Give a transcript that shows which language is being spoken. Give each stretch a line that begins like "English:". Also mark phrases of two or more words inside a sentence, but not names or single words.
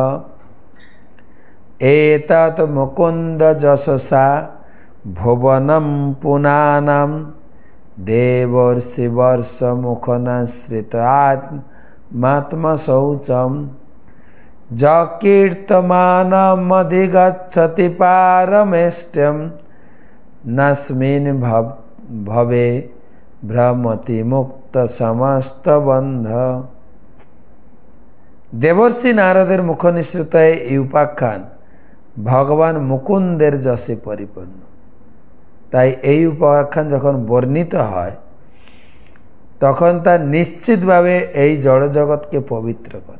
Sanskrit: এতৎ মুকুন্দ যশসা ভুবনম পুনানাম, দেবর্ষিবর্ষ মুখনাশ্রিত আত্মশৌচম, যকীর্তমানমধিগচ্ছতি পারমেষ্ট্যম, নাস্মিন ভবে ভ্রমতি মুক্ত সমস্ত বন্ধ।
Bangla: দেবর্ষি নারদের মুখ নিঃসৃত এই উপাখ্যান ভগবান মুকুন্দের যশে পরিপূর্ণ। তাই এই উপাখ্যান যখন বর্ণিত হয় তখন তা নিশ্চিতভাবে এই জড় জগৎকে পবিত্র করে।